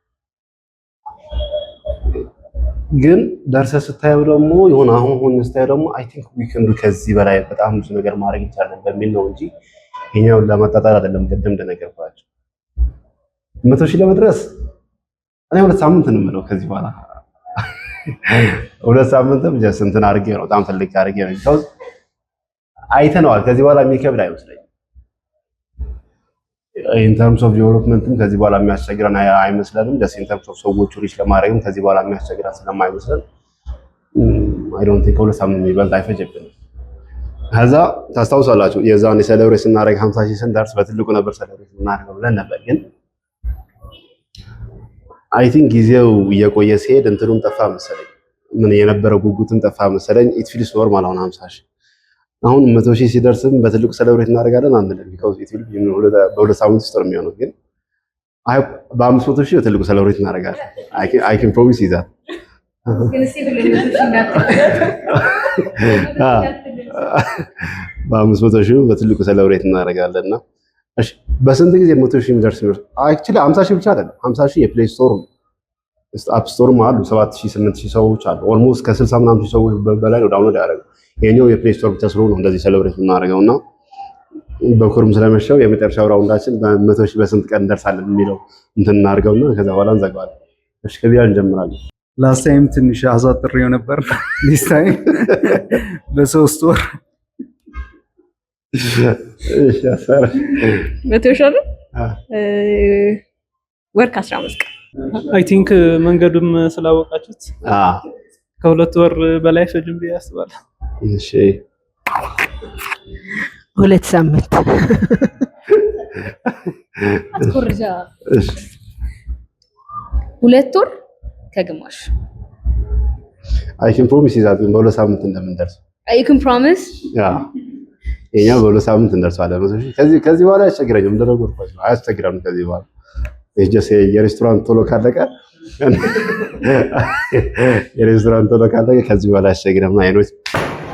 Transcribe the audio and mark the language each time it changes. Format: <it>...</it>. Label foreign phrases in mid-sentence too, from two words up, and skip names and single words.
<am>ግን ደርሰህ ስታየው ደግሞ የሆነ አሁን ስታየው ደግሞ</am> <en>I think we can do</en> <am>ከዚህ በላይ በጣም ብዙ ነገር ማድረግ ይቻላል በሚል ነው እንጂ የኛውን ለማጣጣል አይደለም ቅድም እንደነገርኳችሁ 100,000 ለመድረስ እኔ 2 ሳምንት ነው የምለው ከዚህ በኋላ 2 ሳምንትም ጀስት እንትን አድርጌ ነው በጣም ትልቅ አድርጌ ነው because አይተነዋል ከዚህ በኋላ የሚከብድ አይመስለኝም</am> <en>in terms of development</en> <am>ከዚህ በኋላ የሚያስቸግረን አይመስለንም</am> <en>just in terms of</en> <am>ሰዎቹ ሪች ለማድረግም ከዚህ በኋላ የሚያስቸግረን ስለማይመስለን</am> <en>I don't think</en> <am>2 ሳምንት የሚበልጥ አይፈጅብንም ከዛ ታስታውሳላችሁ የዛን ሴሌብሬት ስናደርግ 50,000 ስንደርስ በትልቁ ነበር ሴሌብሬት እናደርገው ብለን ነበር ግን</am> <en>I think</en> <am>ጊዜው እየቆየ ሲሄድ እንትኑም ጠፋ መሰለኝ ምን የነበረው ጉጉትም ጠፋ መሰለኝ</am> <en>it feels normal</en> <am>አሁን 50,000 አሁን 100,000 ሲደርስም በትልቁ ሴሌብሬት እናደርጋለን አንልም</am> <en>because it will</en> <am>በሁለት ሳምንት ውስጥ ነው የሚሆነው ግን በ500,000 በትልቁ ሴሌብሬት እናደርጋለን</am> <en>I can promise you that</en> <am>በ500,000 በትልቁ ሴሌብሬት እናደርጋለንና እሺ በስንት ጊዜ 100,000 የሚደርስ ነው actually 50,000 ብቻ አይደለም 50,000 የፕሌይ ስቶር አፕ ስቶር አሉ 7,000 8,000 ሰዎች አሉ ኦልሞስት ከ60 ምናምን ሰዎች በላይ ነው ዳውንሎድ ያደረገው የኛው የፕሌይ ስቶር ብቻ ስለሆነ እንደዚህ ሴሌብሬት እናደርገውና በኩርም ስለመሸው የመጨረሻው ራውንዳችን በ100,000 በስንት ቀን እንደርሳለን የሚለው እንትን እናደርገውና ከዛ በኋላ እንዘጋዋለን እሺ ከቢያ እንጀምራለን</am> <en>last time</en> <am>ትንሽ አዛጥሬው ነበር</am> <en>this time</en> <am>በ3 ወር እሺ አሰራ 100,000 ወር ከ15 ቀን</am> <en>I think</en> <am>መንገዱም ስላወቃችሁት ከ2 ወር በላይ ፈጅም ብዬ አስባለሁ እሺ 2 ሳምንት አትኮርጃ እሺ 2 ወር ከግማሽ</am> <en>I can promise you that</en> <am>በ2 ሳምንት እንደምንደርስ</am> <en>you can promise</en> <am>ያ የኛ በ2 ሳምንት እንደርሳለን ከዚህ በኋላ አያስቸግረኝም እንደነገርኳችሁ አያስቸግረንም ከዚህ በኋላ የጀሴ የሬስቶራንት ቶሎ ካለቀ የሬስቶራንት ነው ካለ ከዚህ በላይ አያስቸግርም። አይኖች</am>